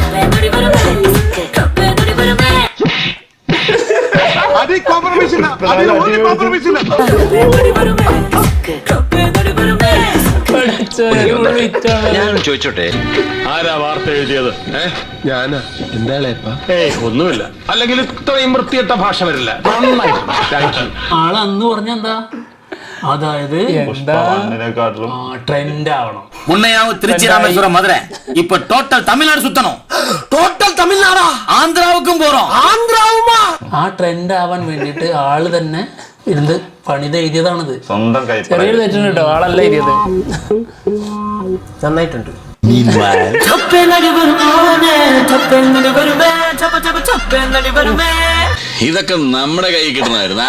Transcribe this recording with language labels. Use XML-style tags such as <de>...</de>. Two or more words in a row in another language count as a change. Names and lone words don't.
<ml>ഞാൻ ചോദിച്ചോട്ടെ, ആരാ വാർത്ത എഴുതിയത്? ഞാനാ. എന്താ ഒന്നുമില്ല. അല്ലെങ്കിൽ ഇത്രയും വൃത്തിയിട്ട ഭാഷ വരില്ല. ആള് അന്ന് പറഞ്ഞെന്താ, അതായത് ട്രെൻഡ് ആവണം.</ml> <ta>முன்னையாவும் திருச்சி ராமேஸ்வரம் மதுரை, இப்ப டோட்டல் தமிழ்நாடு சுத்தணும்.</ta> <ml>ടോട്ടൽ തമിഴ്നാടാ?</ml> <ta>ஆந்திராவுக்கும் போறோம்.</ta> <ml>ആന്ധ്രാവുമാ? ആ ട്രെൻഡ് ആവാൻ വേണ്ടിട്ട് ആള് തന്നെ ഇരുന്ന് പണിത് എഴുതിയതാണിത്. സ്വന്തം കൈ ചെറിയൊരു തെറ്റുണ്ട് കേട്ടോ, ആളല്ല എഴുതിയത്. നന്നായിട്ടുണ്ട്. ഇതൊക്കെ നമ്മുടെ കൈ കിട്ടുന്നതായിരുന്നു.</ml>